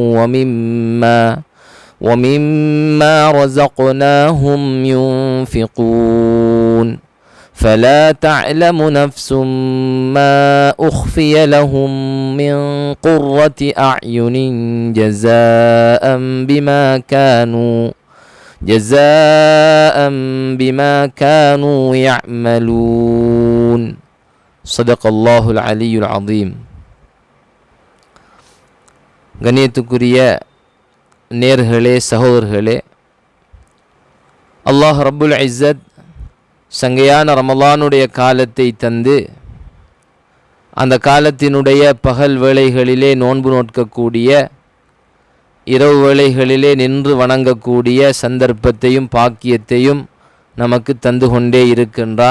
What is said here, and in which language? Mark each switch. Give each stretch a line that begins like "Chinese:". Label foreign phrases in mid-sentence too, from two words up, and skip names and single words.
Arabic: ومما رزقناهم ينفقون فلا تعلم نفس ما أخفي لهم من قرة أعين جزاء بما كانوا يعملون. صدق الله العلي العظيم.
Tamil: கண்ணியத்துக்குரிய நேர்களே, சகோதரர்களே,
Arabic: الله رب العزة
Tamil: சங்கையான ரமலானுடைய காலத்தை தந்து அந்த காலத்தினுடைய பகல் வேளைகளிலே நோன்பு நோட்கக்கூடிய, இரவு வேளைகளிலே நின்று வணங்கக்கூடிய சந்தர்ப்பத்தையும் பாக்கியத்தையும் நமக்கு தந்து கொண்டே இருக்கின்றான்.